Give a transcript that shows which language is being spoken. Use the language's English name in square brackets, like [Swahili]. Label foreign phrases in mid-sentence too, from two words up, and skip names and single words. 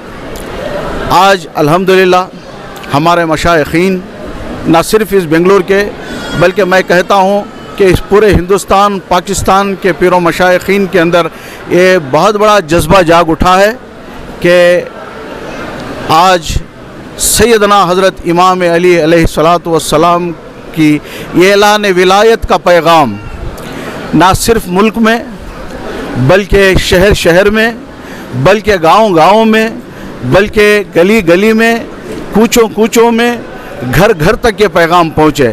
[Urdu] آج الحمدللہ ہمارے مشائخین نہ صرف اس بنگلور کے بلکہ میں کہتا ہوں کہ اس پورے ہندوستان پاکستان کے پیر و مشائخین کے اندر یہ بہت بڑا جذبہ جاگ اٹھا ہے کہ آج سیدنا حضرت امام علی [Arabic] عليه الصلاة والسلام [Urdu] کی یہ اعلان ولایت کا پیغام نہ صرف ملک میں بلکہ شہر شہر میں، بلکہ گاؤں گاؤں میں، بلکہ گلی گلی میں، کوچوں کوچوں میں، گھر گھر تک یہ پیغام پہنچے.